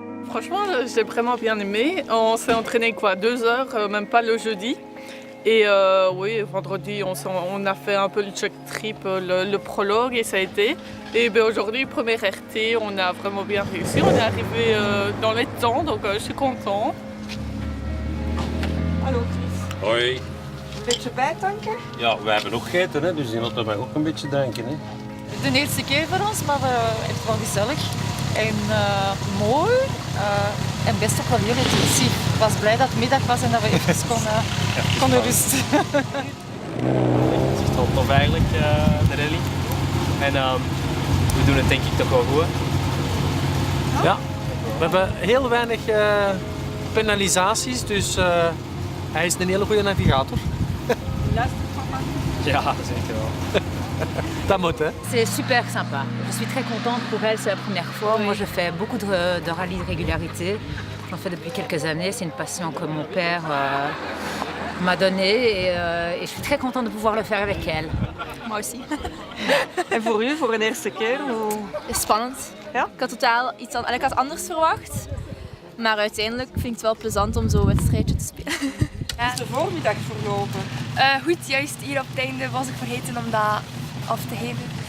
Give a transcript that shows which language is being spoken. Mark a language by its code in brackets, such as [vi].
[fr] Franchement, j'ai vraiment bien aimé. On s'est entraîné 2 heures, même pas le jeudi. Et oui, vendredi, on a fait un peu le check trip, le prologue et ça a été. Et aujourd'hui, première RT, on a vraiment bien réussi. On est arrivé dans les temps, donc je suis content. [nl] Hallo Chris. Hoi. Een beetje bijtanken? Ja, wij hebben nog gegeten, hè, dus die moeten wij ook een beetje danken. Hè. De eerste keer voor ons, maar het was gezellig en mooi en best ook wel heel intensief. Ik was blij dat het middag was en dat we even konden rusten. Het is toch tof eigenlijk, de rally. En we doen het denk ik toch wel goed. Ja, we hebben heel weinig penalisaties, dus hij is een hele goede navigator. Ja, zeker wel. Dat moet, hè? [fr] C'est super sympa. Je suis très contente pour elle, c'est la première fois. Moi, je fais beaucoup de rallyes de régularité. J'en fais depuis quelques années. C'est une passion que mon père m'a donnée et je suis très contente de pouvoir le faire avec elle. Moi aussi. [nl] En voor u, voor een eerste keer? Hoe... Spannend. Ja? Ik had totaal iets ik had anders verwacht. Maar uiteindelijk vind ik het wel plezant om zo'n wedstrijdje te spelen. Hoe is de voormiddag verlopen? Goed, juist hier op het einde was ik vergeten om dat af te geven.